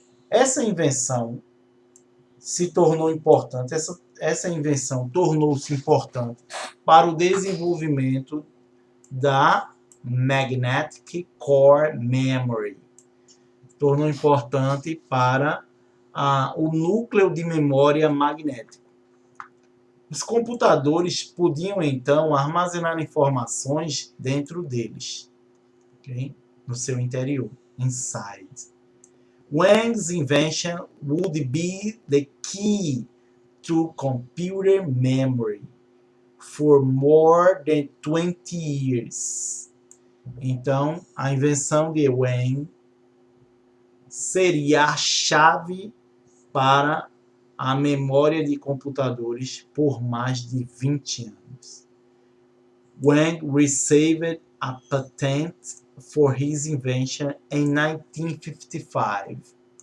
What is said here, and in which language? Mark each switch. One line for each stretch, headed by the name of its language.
Portuguese: Essa invenção se tornou importante, essa invenção tornou-se importante para o desenvolvimento da Magnetic Core Memory. Tornou importante para o núcleo de memória magnética. Os computadores podiam, então, armazenar informações dentro deles, okay? No seu interior, inside.
English: Wang's invention would be the key to computer memory for more than 20 years.
Portuguese: Então, a invenção de Wang seria a chave para a memória de computadores por mais de 20 anos.
English: Wang received a patent for his invention in 1955.